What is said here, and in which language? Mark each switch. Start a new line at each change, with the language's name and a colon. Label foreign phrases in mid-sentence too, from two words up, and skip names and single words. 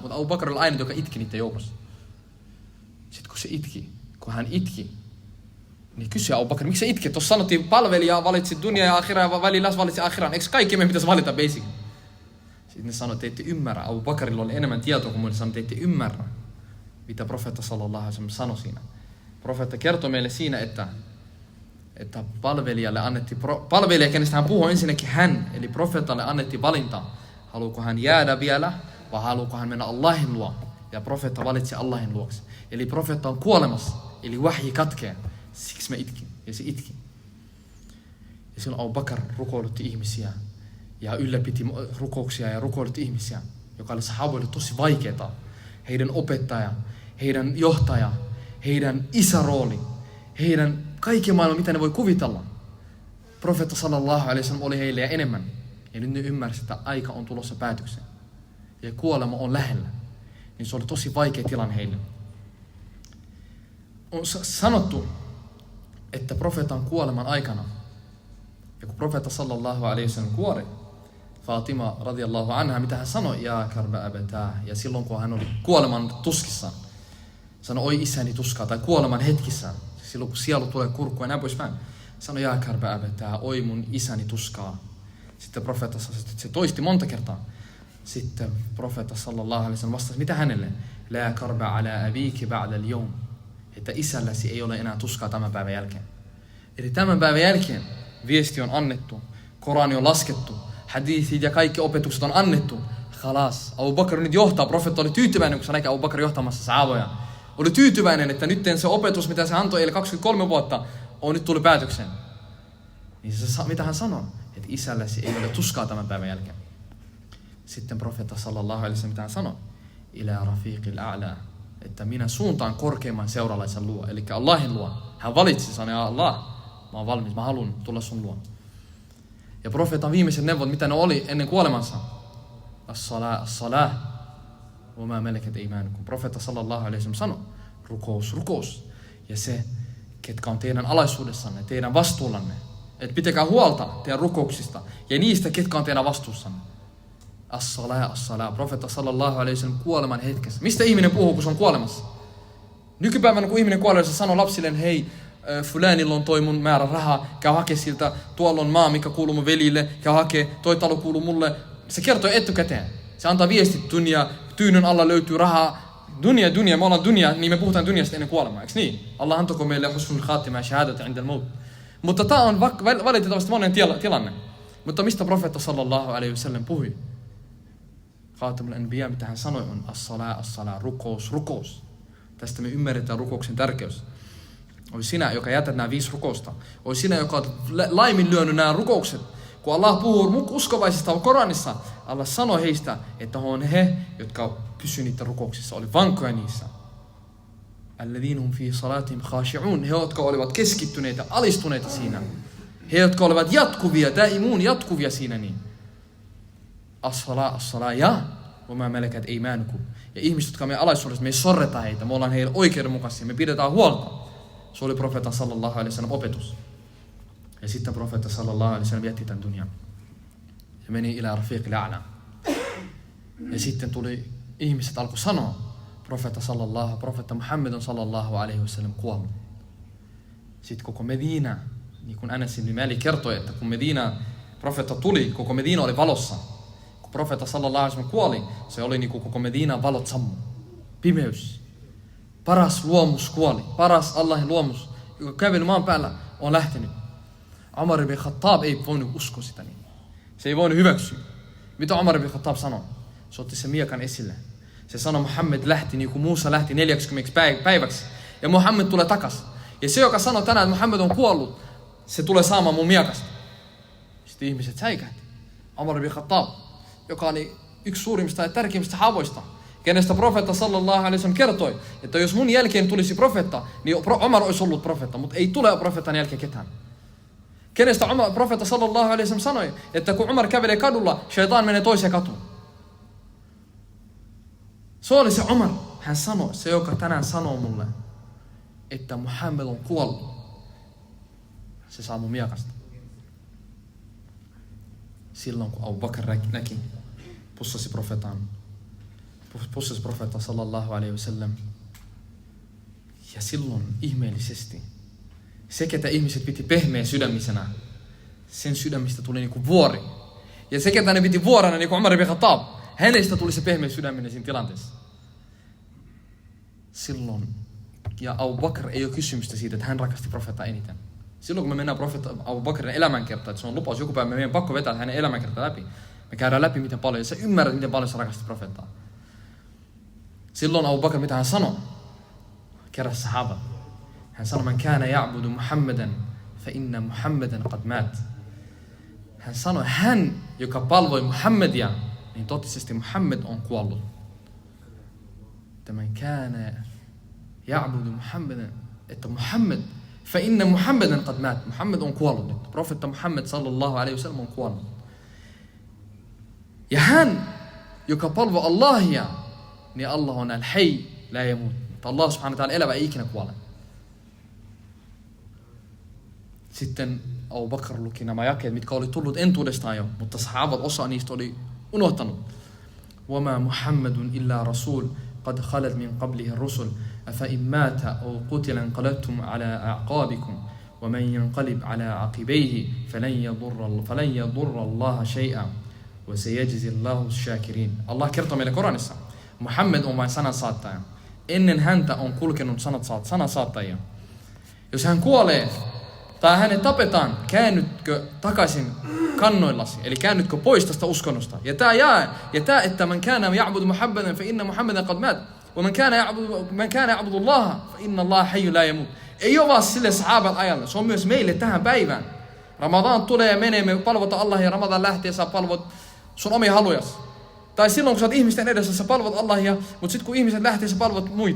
Finnish: Mutta Abu Bakr oli aina, joka itki niiden joukossa. Sitten kun hän itki, niin kysyi Abu Bakr, miksi sä itket? Tuossa sanottiin, palvelija valitsi dunia ja akhira ja välillä valitsi akhiran. Eikö kaikki meidän pitäisi valita basic? Sitten ne sanoi, että ette ymmärrä. Abu Bakrilla oli enemmän tietoa kuin muille sanoi, että ette ymmärrä, mitä profeetta
Arabic: صلى الله عليه وسلم
Finnish: sanoi siinä. Profeetta kertoi meille siinä, että palvelijalle annettiin, palvelija, kenestä hän puhuu ensinnäkin hän, eli profeetalle annettiin valinta. Haluuko hän jäädä vielä vai haluuko hän mennä Allahin luo? Ja profeetta valitsi Allahin luokse. Eli profeetta on kuolemassa, eli wahyi katkee. Siksi me itkin, ja se itki. Ja silloin Abu Bakr rukoilutti ihmisiä ja ylläpiti rukouksia ja rukoilutti ihmisiä, joka oli sahaboille tosi vaikeaa. Heidän opettaja, heidän johtaja, heidän isärooli, heidän kaiken maailman, mitä ne voi kuvitella. Profeetta
Arabic: صلى الله عليه وسلم
Finnish: oli heille ja enemmän. Ja nyt ne ymmärsivät, että aika on tulossa päätökseen. Ja kuolema on lähellä. Niin se oli tosi vaikea tilanne heille. On sanottu, että profeetan kuoleman aikana, ja kun profeetta
Arabic: صلى الله عليه وسلم
Finnish: kuoli, Fatima
Arabic: رضي الله عنها,
Finnish: mitä hän sanoi, ja
Arabic: كرب أبتاه,
Finnish: ja silloin kun hän oli kuoleman tuskissaan, sanoi, oi isäni tuskaa, tai kuoleman hetkissään, silloin kun sielu tulee kurkkuun ja näin poispäin, sanoi, ja
Arabic: كرب أبتاه,
Finnish: oi mun isäni tuskaa. Sitten profeetta se toisti monta kertaa. Sitten profeetta
Arabic: صلى الله عليه وسلم
Finnish: vastasi, mitä hänelle?
Arabic: لا كرب على أبيك بعد اليوم.
Finnish: Että isälläsi ei ole enää tuskaa tämän päivän jälkeen. Eli tämän päivän jälkeen viesti on annettu, Korani on laskettu, hadithit ja kaikki opetukset on annettu. Khalas. Abu Bakr nyt johtaa, profeetta oli tyytyväinen, kun se näkee Abu Bakr johtamassa sahaboja. Oli tyytyväinen, että nyt se opetus, mitä se antoi eilen 23 vuotta, on nyt tullut päätökseen. Niin se, mitä hän sanoi? Että isälläsi ei ole tuskaa tämän päivän jälkeen. Sitten profeetta
Arabic: صلى الله عليه وسلم,
Finnish: mitä hän sanoi?
Arabic: إلى الرفيق الأعلى.
Finnish: Että minä suuntaan korkeimman seuralaisen luo, eli Allahin luo. Hän valitsi, sanoi, ja Allah, mä oon valmis, mä haluan tulla sun luo. Ja profeetan viimeiset neuvot, mitä ne oli ennen kuolemansa?
Arabic: الصلاة، وما ملكت أيمانكم.
Finnish: Profeetta
Arabic: صلى الله عليه وسلم
Finnish: sanoi, rukous. Ja se, ketkä on teidän alaisuudessanne, teidän vastuullanne. Että pitäkää huolta teidän rukouksista ja niistä, ketkä on teidän vastuussanne. As-salah. Profeetta
Arabic: صلى الله عليه وسلم
Finnish: kuoleman hetkessä. Mistä ihminen puhuu, kun se on kuolemassa? Nykypäivänä, kun ihminen kuolee, se sanoo lapsilleen, hei, fulanilla on toi mun määrä rahaa, käy hakee siltä, tuolla on maa, mikä kuuluu mun velille, käy hakee, toi talo kuuluu mulle. Se kertoo etukäteen. Se antaa viestit, tyynyn alla löytyy rahaa. Dunia, me ollaan dunia, niin me puhutaan duniasta ennen kuolemaa, eikö niin? Allah antako meille
Arabic: حسن الخاتمة شهادة عند الموت.
Finnish: Mutta tämä on valitettavasti monen tilanne. Mutta mistä profeetta
Arabic: صلى الله عليه وسلم
Finnish: puhui?
Arabic: خاتم الأنبياء,
Finnish: mitä hän sanoi, on as-sala, rukous. Tästä me ymmärretään rukouksen tärkeys. Oi sinä, joka jätät nämä 5 rukousta. Oi sinä, joka olet laiminlyönyt nämä rukoukset. Kun Allah puhuu uskovaisista Koranissa, Allah sanoi heistä, että on he, jotka pysyvät niitä rukouksissa, oli vankoja niissä.
Arabic: الذين هم في صلاتهم خاشعون,
Finnish: he, jotka olivat keskittyneitä, alistuneita siinä. He, jotka olivat jatkuvia siinä niin.
Arabic: As-sala, ja وما ملكت أيمانكم.
Finnish: Ja ihmiset, jotka on meidän alaisuudessa, me ei sorreta heitä, me ollaan heille oikeudenmukaisia, me pidetään huolta. Se oli profeetan
Arabic: صلى الله عليه وسلم
Finnish: opetus. Ja sitten profeetta
Arabic: صلى الله عليه وسلم
Finnish: jätti tämän dunjan. Ja meni
Arabic: إلى الرفيق الأعلى.
Finnish: Ja sitten tuli, ihmiset alkoi sanoa, profeetta Muhammad
Arabic: صلى الله عليه وسلم
Finnish: kuollut. Sitten koko Medina, niin kuin Anas ibn Malik kertoi, että kun Medina, profeetta tuli, koko Medina oli valossa. Kun profeetta
Arabic: صلى الله عليه وسلم
Finnish: kuoli, se oli niin kuin koko Medinan valot sammu. Pimeys. Paras luomus kuoli. Paras Allahin luomus, joka käveli maan päällä, on lähtenyt. Umar ibn Khattab ei voinut uskoa sitä niin. Se ei voinut hyväksyä. Mitä Umar ibn Khattab sanoi? Se otti se miekan esille. Se sanoi, Muhammed lähti niin kuin Muusa lähti 40 päiväksi. Ja Muhammed tulee takas. Ja se, joka sanoi tänään, että Muhammed on kuollut, se tulee saamaan mun miekasta. Sitten ihmiset säikähti. Umar ibn Khattab, joka oli yksi suurimmista ja tärkeimmistä haavoista, kenestä profeetta
Arabic: صلى الله عليه وسلم
Finnish: kertoi, että jos mun jälkeen tulisi profeetta, niin Umar olisi ollut profeetta, mutta ei tule profeetan jälkeen ketään. Kenestä profeetta
Arabic: صلى الله عليه وسلم
Finnish: sanoi, että kun Umar kävelee kadulla, shaitaan menee toiseen katuun. Se oli se Umar. Hän sanoi, se joka tänään sanoo mulle, että Muhammed on kuollut. Se saa mun miekasta. Silloin kun Abu Bakr näki, pussasi profeetta
Arabic: صلى الله عليه وسلم.
Finnish: Ja silloin ihmeellisesti, se ketä ihmiset piti pehmeä sydämisenä, sen sydämistä tuli niinku vuori. Ja se ketä ne piti vuorena, niin kuin Umar ibn Khattab, hänestä tuli se pehmeä sydäminen siinä tilanteessa. Silloin, ja Abu Bakr ei ole kysymystä siitä, että hän rakasti profeettaa eniten. Silloin kun me mennään profeetta Abu Bakrin elämänkertaan, että se on lupaus, joku päivä meidän pakko vetää hänen elämänkertaa läpi. Me käydään läpi miten paljon, ja sä ymmärrät miten paljon sä rakasti profeettaa. Silloin Abu Bakr, mitä hän sanoi, keräsi sahabat. Hän sanoi,
Arabic: من كان يعبد محمدا، فإن محمدا قد مات.
Finnish: Hän sanoi, hän, joka palvoi Muhammadia, niin totisesti Muhammad on kuollut.
Arabic: Että من كان يعبد محمدا, että Muhammad, فإن محمدا قد مات.
Finnish: Muhammad on kuollut nyt. Profeetta Muhammad
Arabic: صلى الله عليه وسلم
Finnish: on kuollut. Ja hän, joka palvoi Allahia, niin Allah on
Arabic: الحي، لا يموت.
Finnish: Mutta Allah
Arabic: سبحانه وتعالى
Finnish: elävä ei ikinä kuole. Sitten Abu Bakr luki nämä jakeet, mitkä oli tullut entuudestaan jo, mutta sahabat osa niistä oli unohtanut.
Arabic: وَمَا مُحَمَّدٌ إِلَّا رَسُولٌ قَدْ خَلَتْ مِنْ قَبْلِهِ الرُّسُلُ أَفَإِنْ مَاتَ أَوْ قُتِلَ انقَلَبْتُمْ عَلَى أَعْقَابِكُمْ وَمَنْ يَنْقَلِبْ عَلَى عَقِبَيْهِ فَلَنْ يَضُرَّ اللَّهَ شَيْئًا وَسَيَجْزِي اللَّهُ الشَّاكِرِينَ.
Finnish: Allah kertoo meille Koranissa, Muhammed on vain sanansaattaja. Ennen häntä on kulkenut sanansaattajia. Jos hän kuolee tai hänet tapetaan, käännytkö takaisin kannoillasi, eli käännytkö pois tästä uskonnosta. Ja tää, että
Arabic: من كان يعبد محمدا فإن محمدا قد مات، ومن كان يعبد الله فإن الله حي لا يموت.
Finnish: Ei ole vaan sille sahaban ajalle, se on myös meille tähän päivään. Ramadan tulee ja menee, me palvotaan Allah ja Ramadan lähtee, sä palvot sun omia halujasi. Tai silloin kun sä oot ihmisten edessä, sä palvot Allahia, mutta sit kun ihmiset lähtee, sä palvot muita.